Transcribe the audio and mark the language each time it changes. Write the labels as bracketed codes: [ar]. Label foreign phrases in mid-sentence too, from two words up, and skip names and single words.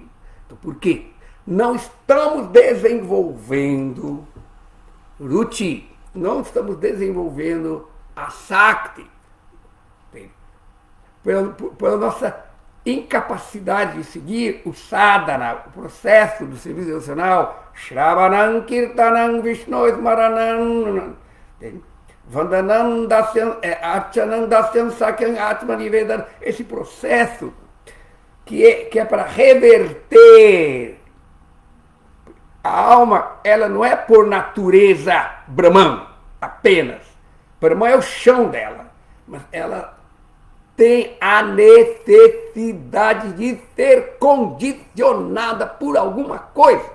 [pt] Então, por quê? Não estamos desenvolvendo ruti, não estamos desenvolvendo a sakti, pela nossa incapacidade de seguir o sadhana, o processo do serviço devocional, [sa] श्रवणं कीर्तनं विष्णोः स्मरणं वन्दनं दास्यम् अर्चनं दास्यं सख्यम् आत्मनिवेदनम्, [pt] esse processo que é para reverter a alma, ela não é por natureza Brahman apenas. Brahman é o chão dela, mas ela tem a necessidade de ser condicionada por alguma coisa.